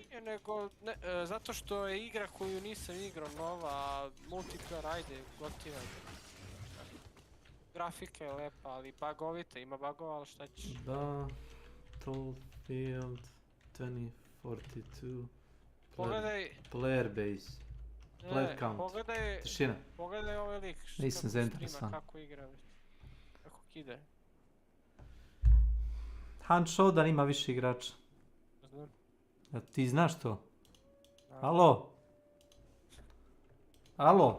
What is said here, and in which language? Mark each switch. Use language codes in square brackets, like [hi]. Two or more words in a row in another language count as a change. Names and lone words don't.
[sr] Zato što je igra koju nisam igrao nova, a multiplayer ajde, gotivan. Grafika je lepa, ali bugovita, ima bugova, ali šta ćeš? Battlefield 2042 Pogledaj... [en] Player base. Player count. [sr] Tišina. Pogledaj ovaj lik. Nisam zainteresovan. Kako igra, kako kide. Hunt Showdown ima više igrača. Znam. A ti znaš to? Alo? Alo?